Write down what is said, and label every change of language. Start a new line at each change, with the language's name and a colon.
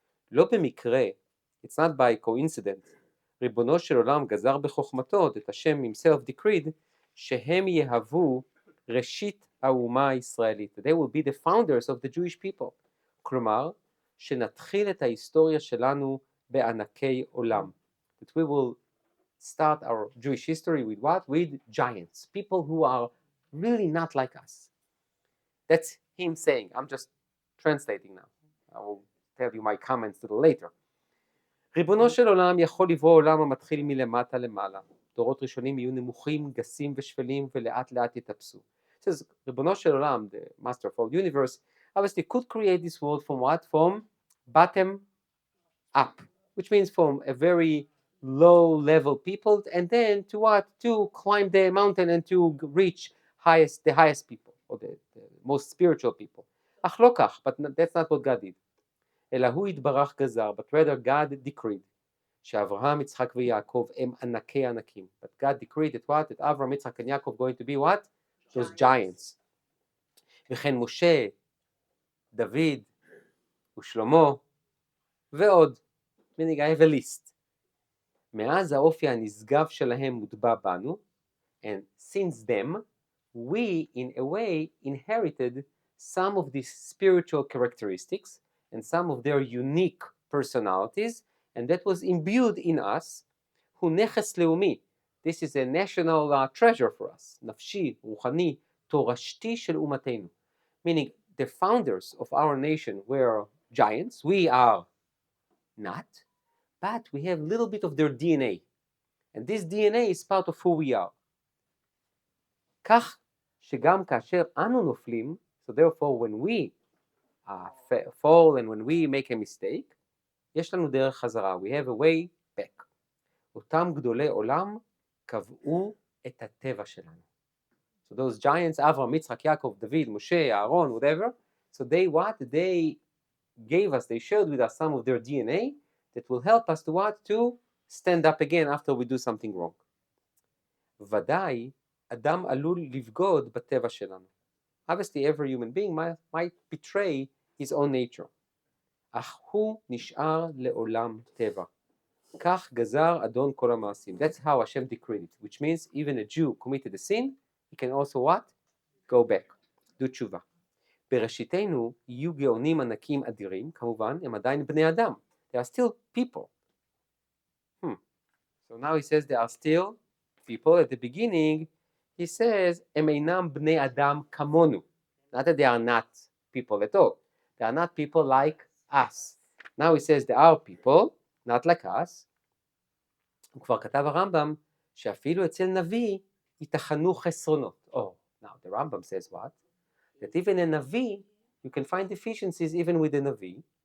Hebrew: לא במקרה,
English: it's not by coincidence,
Hebrew: ריבונו של עולם גזר בחוכמתו, את השם
English: himself decreed,
Hebrew: שהם יהוו ראשית האומה הישראלית.
English: They will be the founders of the Jewish people.
Hebrew: כלומר, שנתחיל את ההיסטוריה שלנו בענקי עולם.
English: That we will start our Jewish history with what? With giants, people who are really not like us. That's him saying. I'm just translating now. I will tell you my comments a little later.
Hebrew: ריבונו של עולם יכול לברוא עולם המתחיל מלמטה למעלה. דורות ראשונים יהיו נמוכים, גסים ושפלים ולאט לאט יתאפסו.
English: It says, ריבונו של עולם, the master of all universe, obviously could create this world from what? From bottom up, which means from a very low level people, and then to what? To climb the mountain and to reach the highest people, or the most spiritual people.
Hebrew: אך לא כך,
English: but that's not what God did.
Hebrew: אלא הוא יתברך גזר,
English: but rather God decreed,
Hebrew: שאברהם, יצחק ויעקב הם ענקי ענקים.
English: But God decreed that what? That Abraham, Yitzchak and Yaakov going to be what? Those giants.
Hebrew: וכן משה, דוד ושלמה ועוד.
English: meaning I have a list.
Hebrew: מאז האופי הנשגב שלהם מוטבע בנו,
English: and since them, we in a way inherited some of these spiritual characteristics and some of their unique personalities, and that was imbued in us.
Hebrew: הוא נכס לאומי.
English: This is a national treasure for us.
Hebrew: נפשי, רוחני, תורשתי של אומתנו.
English: Meaning the founders of our nation were giants. We are not, but we have a little bit of their DNA. And this DNA is part of who we are.
Hebrew: כך שגם כאשר אנו נופלים,
English: so therefore when we fall and when we make a mistake,
Hebrew: יש לנו דרך חזרה.
English: We have a way back.
Hebrew: אותם גדולי עולם קבעו את הטבע שלנו.
English: So those giants, Avraham, Yitzchak, Yaakov, David, Moshe, Aaron, whatever, so they what? They gave us, they shared with us some of their DNA that will help us to what? To stand up again after we do something wrong.
Hebrew: ודאי, אדם עלול לבגוד בטבע שלנו.
English: Obviously, every human being might betray his own nature.
Hebrew: אך הוא נשאר לעולם טבע. כך גזר אדון כל המעשים.
English: That's how Hashem decreed it, which means even a Jew committed a sin, he can also what? Go back. do תשובה.
Hebrew: בראשיתנו יהיו גאונים ענקים אדירים, כמובן, הם עדיין בני אדם.
English: They are still people. So now he says they are still people. At the beginning, he says,
Hebrew: הם אינם בני אדם כמונו.
English: Not that they are not people at all. They are not people like us. Now he says they are people, not like us.
Hebrew: הוא כבר כתב הרמב"ם, שאפילו אצל נביא ייתכנו חסרונות.
English: Oh, now the Rambam says what? That even a נביא, you can find deficiencies even with a נביא.